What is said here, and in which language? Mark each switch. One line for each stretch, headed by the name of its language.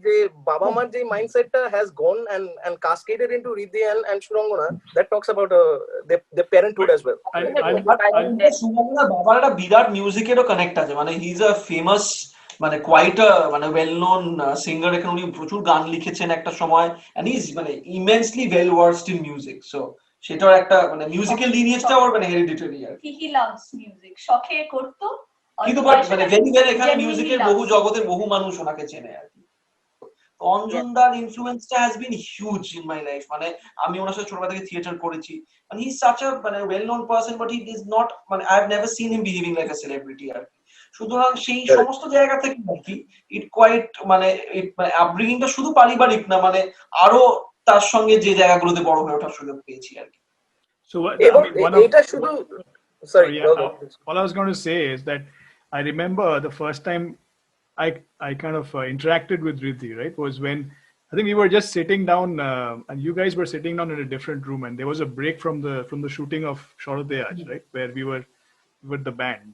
English: The Baba Mar je mindset has gone and cascaded into Riddhi and Shurangana. That talks about their parenthood as well.
Bangla: Surangana বাবার একটা বিরাট মিউজিকেরও connect আছে, মানে he is a famous মানে quite মানে well known singer, এখানে উনি প্রচুর গান লিখেছেন একটা সময়, এন্ড হি ইজ মানে immensely well versed in music, so সেটার একটা মানে মিউজিক্যাল লিনিয়েজটা ওর মানে hereditary আর he loves music, শখে করতো, কিন্তু বাট মানে ভেরি ভেরি এখানে মিউজিকের বহু জগতের বহু মানুষ ওনাকে চেনে আর কি। অঞ্জনদার ইনফ্লুয়েন্সটা has been huge in my life, মানে আমি ওনার সাথে ছোটবেলা থেকে থিয়েটার করেছি, মানে হি ইজ সাচ আ মানে well known person, but he is not মানে I have never seen him behaving like a celebrity আর কি। সুতরাং সেই সমস্ত জায়গা থেকে আর কি ইট কোয়াইট মানে আপব্রিঙ্গিংটা শুধু পারিবারিক না, মানে আরো তার সঙ্গে যে জায়গাগুলোতে বড় হয়ে ওঠার সুযোগ পেয়েছি আর কি।
English: So
Bangla: এটা শুধু sorry,
English: all I was going to say is that I remember the first time I kind of interacted with Riddhi, right, was when I think we were just sitting down and you guys were sitting down in a different room, and there was a break from the shooting of Shorateyaj, right, where we were with the band.